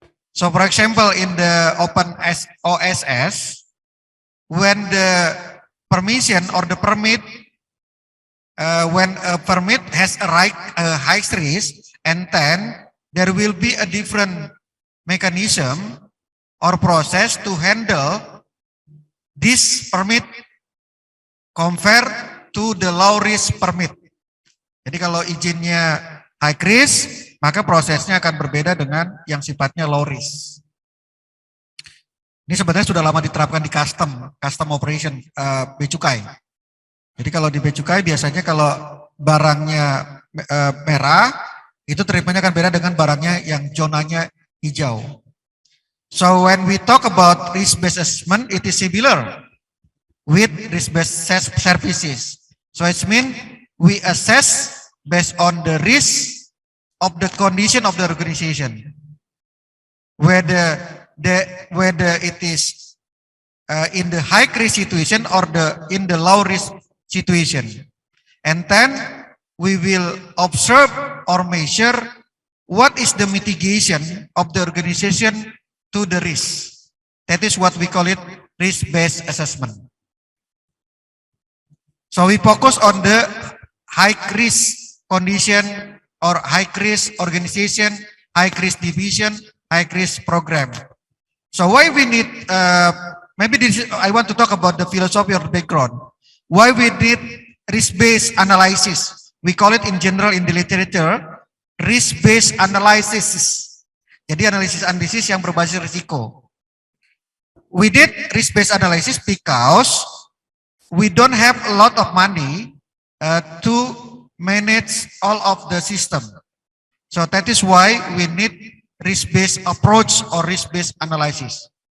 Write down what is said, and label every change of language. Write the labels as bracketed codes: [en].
[en] So for example, in the open OSS, when the permission or the permit, when a permit has a high risk, and then there will be a different mechanism or process to handle this permit compared to the low risk permit. [id] Jadi kalau izinnya [en] high risk, [id] maka prosesnya akan berbeda dengan yang sifatnya [en] low risk. [id] Ini sebenarnya sudah lama diterapkan di [en] custom operation [id] Bea Cukai. Jadi kalau di Bea Cukai biasanya kalau barangnya merah, itu treatmentnya akan beda dengan barangnya yang zonanya hijau. [en] So when we talk about risk-based assessment, it is similar with risk-based services. So it means we assess based on the risk of the condition of the organization, whether it is in the high risk situation or in the low risk situation, and then we will observe or measure what is the mitigation of the organization to the risk. That is what we call it risk-based assessment. So we focus on the high risk condition or high risk organization, high risk division, high risk program. So why we need, I want to talk about the philosophy or the background. Why we did risk-based analysis? We call it in general in the literature, risk-based analysis. [id] Jadi analisis yang berbasis risiko. [en] We did risk-based analysis because we don't have a lot of money to manage all of the system. So that is why we need risk-based approach or risk-based analysis.